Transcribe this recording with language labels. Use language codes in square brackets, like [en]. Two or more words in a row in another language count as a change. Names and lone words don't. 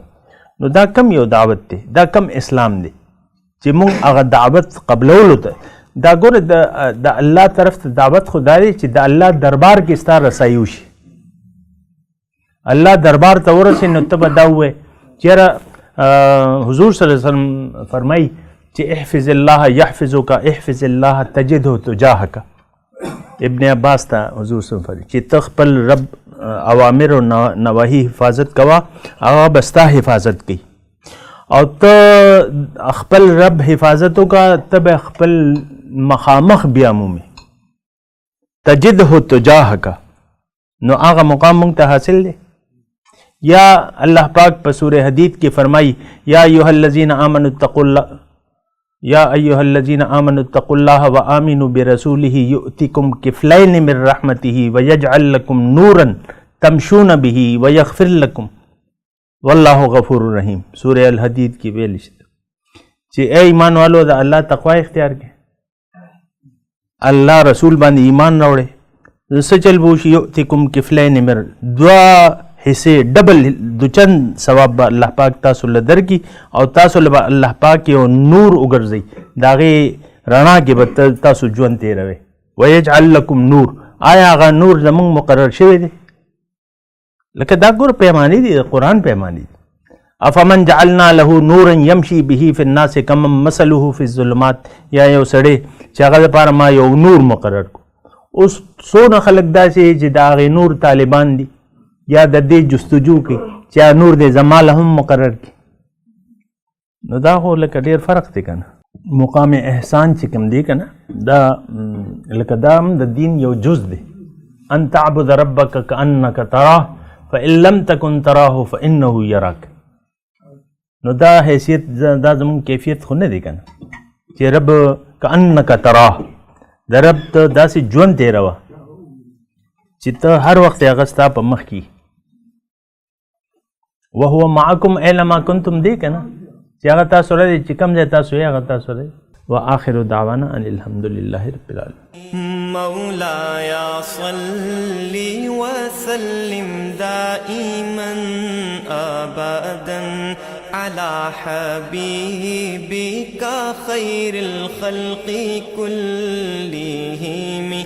[ps] نو دا کم یو دعوت دی دا کم اسلام دی چې مونږ هغه دعوت قبلولو ته دا ګوره د الله طرف ته دعوت خو دا دی چې د الله دربار کې ستا رسایي وشي. الله دربار ته ورسې نو ته به دا ووایې چېرې حضور [ar] صلی الله علیه وسلم [ps] فرمایي چې [ar] احفظ الله یحفظک احفظ الله تجده تجاهک. [ps] ابن عباس ته حضور [ar] صلی الله علیه وسلم [ps] فرمایي چې ته خپل رب اوامر او نواهی حفاظت کوه هغه به ستا حفاظت کوي او ته خپل رب حفاظت وکړه ته به خپل مخامخ بیا مومي [ar] تجده تجاهک. [ps] نو هغه مقام مونږ ته حاصل دی. یا الله پاک په سورہ حدید کې فرمایي [ar] یا ایها الذین آمنوا اتقوا الله یا ایها الذین آمنوا اتقوا الله وآمنوا برسوله یؤتکم کفلین من رحمته ویجعل لکم نورا تمشون به ویغفر لکم والله غفور رحیم. [ps] سورہ الحدید کې ویل شته چې [ur] اے ایمان والو [ps] د الله تقوا اختیار کړئ الله رسول باندې ایمان راوړئ څه چل به وشي [ar] یؤتکم کفلین من [ur] دوا حصے [ps] ډبل دوچند ثواب به الله پاک تاسو له درکړي او تاسو له به الله پاک یو نور وګرځوي د هغې رڼا کې به تاسو ژوند تېروئ. [ar] ویجعل لکم نور [ps] آیا هغه نور زمونږ مقرر شوی دی لکه دا ګوره پیمانې دي د قرآن پیمانې دي. [ar] افمن جعلنا له نورا یمشي به فی الناس کمن مثله فی الظلمات. [ps] یا یو سړی چې هغه دپاره ما یو نور مقرر کړو. اوس څونه خلک داسې چې د هغې نور طالبان دي یا د دې جستجو کوي چې نور دې زما له هم مقرر کړي. نو دا خو لکه ډېر فرق دی که نه. مقام احسان چې کوم دی که نه دا لکه دا هم د دین یو جز دی. [ar] ان تعبد ربک کانک تراه فان لم تکن تراه فانه یراک. [ps] نو دا حیثیت دا زمون کیفیت خو نه دی که نه چې رب [ar] کأنک تراه [ps] د رب ته داسې ژوند تېروه چې ته هر وخت هغه ستا په مخ کې [ar] وهو معکم اینما کنتم [ps] دی که نه چې هغه تاسو سره دی چې کوم ځای تاسو یې هغه تاسو سره دی [ar] وآخر دعوانا ان الحمد لله رب العالمين مولاي صل وسلم دائما أبدا على حبيبك خير الخلق كلهم